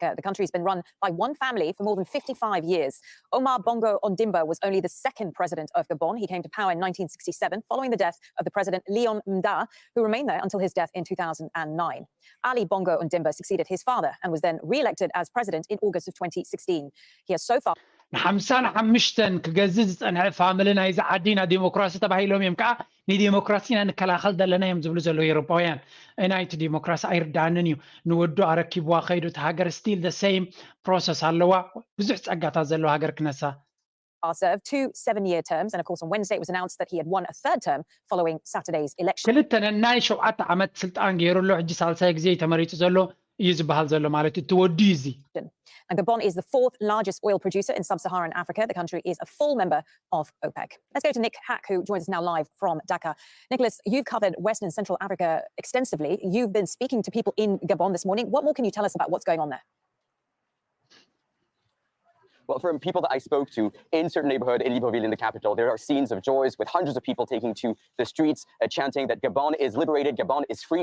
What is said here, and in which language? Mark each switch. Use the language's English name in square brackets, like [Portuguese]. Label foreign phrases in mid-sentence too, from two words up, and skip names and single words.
[English] The country has been run by one family for more than 55 years. Omar Bongo Ondimba was only the second president of Gabon. He came to power in 1967 following the death of the president Leon Mda, who remained there until his death in 2009. Ali Bongo Ondimba succeeded his father and was then re-elected as president in August of 2016. He has so far [Tigrinya] ن55 ክገዝዝ ዝፀንሐ ፋሚሊ ናይ ዝዓዲና ዲሞክራሲ ተባሂሎም እዮም ከዓ ንዲሞክራሲና ንከላኸል ዘለና እዮም ዝብሉ ዘለዉ ኤውሮፓውያን ናይቲ ዲሞክራሲ ኣይርዳእንን እዩ ንወዱ ኣረኪብዋ ከይዱ እቲ ሃገር ስቲል [English] the same process [Tigrinya] ኣለዋ ብዙሕ ፀጋታት ዘለዎ ሃገር ክነሳ [English] served 2 7-year terms, and of course on Wednesday it was announced that he had won a third term following Saturday's election. [Tigrinya] ክልተ ናይ 7 ዓመት ስልጣን ገይሩሎ ሕጂ ሳልሳይ ግዜ ተመሪጡ ዘሎ እዩ ዝበሃል ዘሎ ማለት እዩ ትወዱ እዚ [English] And Gabon is the fourth largest oil producer in sub-Saharan Africa. The country is a full member of OPEC. Let's go to Nick Hack, who joins us now live from Dakar. Nicholas, you've covered West and Central Africa extensively. You've been speaking to people in Gabon this morning. What more can you tell us about what's going on there? Well, from people that I spoke to in certain neighborhood in Libreville, in the capital, there are scenes of joys with hundreds of people taking to the streets, chanting that Gabon is liberated, Gabon is free.